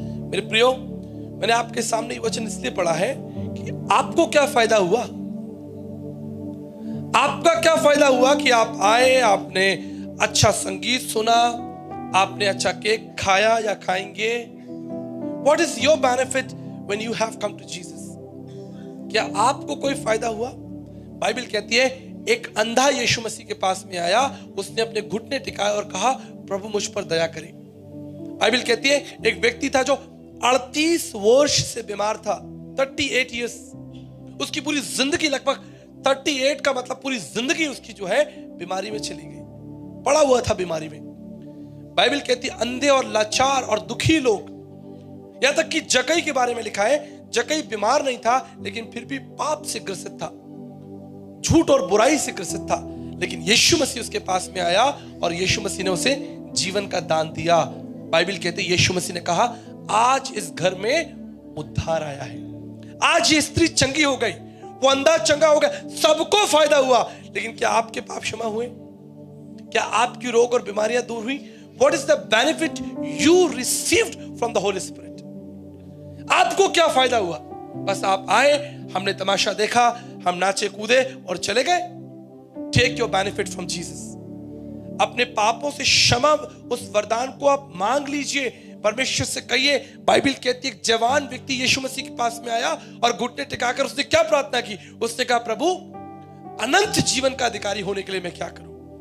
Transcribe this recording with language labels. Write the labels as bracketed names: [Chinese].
[Hindi] मेरे प्रियो, मैंने आपके सामने ये वचन इसलिए पढ़ा है कि आपको क्या फायदा हुआ? आपका क्या फायदा हुआ कि आप आए, आपने अच्छा संगीत सुना, आपने अच्छा केक खाया या खाएंगे? [English] What is your benefit when you have come to Jesus? [Hindi] क्या आपको कोई फायदा हुआ? बाइबल कहती है, एक अंधा यीशु मसीह के पास में आया, उसने अपने घुटने टिकाए और कहा, प्रभु मुझ पर दया करें। बाइबल कहती है, एक व्यक्ति था जो 38 वर्ष से बीमार था, 38 ईयर्स, उसकी पूरी जिंदगी, लगभग 38 का मतलब पूरी जिंदगी उसकी जो है बीमारी में चली गई, पड़ा हुआ था बीमारी में। बाइबल कहती है, अंधे और लाचार और दुखी लोग, यहां तक कि जक्कई के बारे में लिखा है, जक्कई बीमार नहीं था लेकिन फिर भी पाप से ग्रसित था, झूठ और बुराई से ग्रसित था, लेकिन यीशु मसीह उसके पास में आया और यीशु मसीह ने उसे जीवन का दान दिया। बाइबल कहते है, यीशु मसीह ने कहा, आज इस घर में उद्धार आया है, आज ये स्त्री चंगी हो गई, वो अंधा चंगा हो गया, सबको फायदा हुआ। लेकिन क्या आपके पाप क्षमा हुए? क्या आपकी रोग और बीमारियां दूर हुई? [English] What is the benefit you received from the Holy Spirit? [Hindi] आपको क्या फायदा हुआ? बस आप आए, हमने तमाशा देखा, हम नाचे कूदे और चले गए। [English] Take your benefit from Jesus। [Hindi] अपने पापों से क्षमा, उस वरदान को आप मांग लीजिए, परमेश्वर से कहिए। बाइबल कहती है, एक जवान व्यक्ति यीशु मसीह के पास में आया और घुटने टिकाकर उसने क्या प्रार्थना की? उसने कहा, प्रभु, अनंत जीवन का अधिकारी होने के लिए मैं क्या करूं?